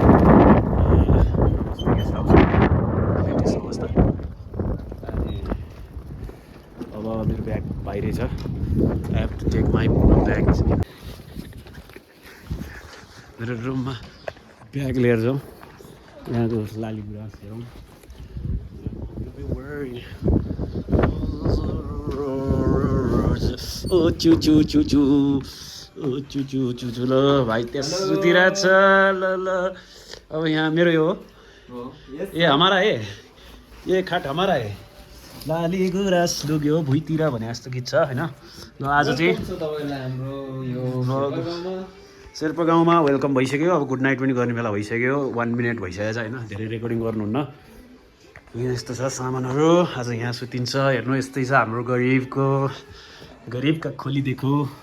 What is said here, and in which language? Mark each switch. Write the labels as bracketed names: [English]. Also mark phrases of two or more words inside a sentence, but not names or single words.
[Nepali] अवस्था अनि अब मेरो ब्याग बाहिरै छ [English] I have to take my bag [Nepali] मेरो रुममा ब्याग लिएर जाउँ यहाँको लाली गुराँस हेरौँ ओ चु चु चु चु ओ चु चु चु चु ल भाइ त्यहाँ सुतिरहेको छ ल ल अब यहाँ मेरो यो हो [Hindi] ये हमारा है ये खाट हमारा है [Nepali] लाली गुराँस लुग्यो भुइँतिर भने जस्तो गीत छ होइन ल आज चाहिँ शेर्पा गाउँमा वेलकम भइसक्यो अब [English] good night [Nepali] पनि गर्ने बेला भइसक्यो 1 मिनट भइसकेको छ होइन धेरै रेकर्डिङ गर्नुहुन्न यहाँ यस्तो छ सामानहरू आज यहाँ सुतिन्छ हेर्नु यस्तै छ हाम्रो गरिबका खोली देखो